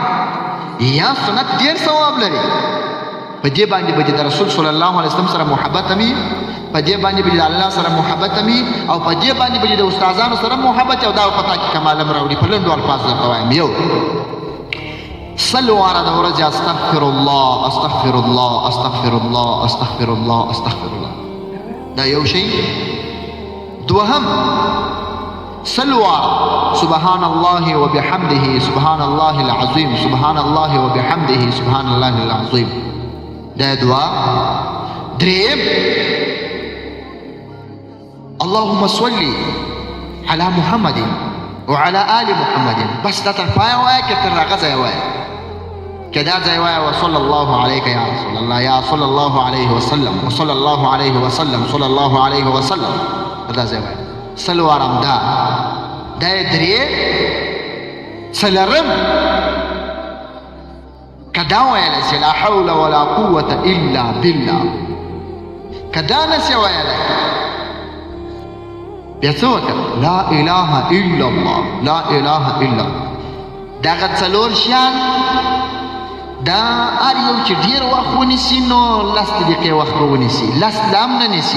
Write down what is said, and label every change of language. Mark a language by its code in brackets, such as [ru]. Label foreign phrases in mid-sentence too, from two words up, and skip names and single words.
[ps] یا سنت ډېر ثواب لري. په دې باندې به د رسول [ar] صلی الله علیه وسلم [ps] سره محبت امي، په دې باندې به د الله سره محبت امي، او په دې باندې به د استادانو سره محبت، او دا پتا کې کمال هم راوړي. په لنډو الفاظ درته وایم. [ar] یو صلوا علی [ps] د ورځې [ar] استغفر الله استغفر الله استغفر الله استغفر الله استغفر الله، [ps] دا یو شی. [ar] دوهم صلوا سبحان الله وبحمده سبحان الله العظیم سبحان الله وبحمده سبحان الله العظیم، [ps] دا دعا. [ar] دریم اللهم صل على محمد وعلى آل محمد. [ps] بس دا تر پایه وایه که تر هغه ځایه وایه، که دا ځای وایه [ar] وصلی الله علیک یا رسول الله یا صلی الله علیه وسلم وصلی الله علیه وسلم صلی الله علیه وسلم، [ps] دا ځای وایه. څلورم دا درې. څلورم که دا ویلی چې [ar] لا حول ولا قوة الا بالله، [ps] که دا نسې ویلی بیا څه وکړه؟ [ar] لا اله الا الله لا اله الا الله. [ps] دغه څلور شیان دا هر یو چې ډېر وخت ونیسي نو 10 دقیقې وخت به ونیسي، 10 لا هم نه نیسي.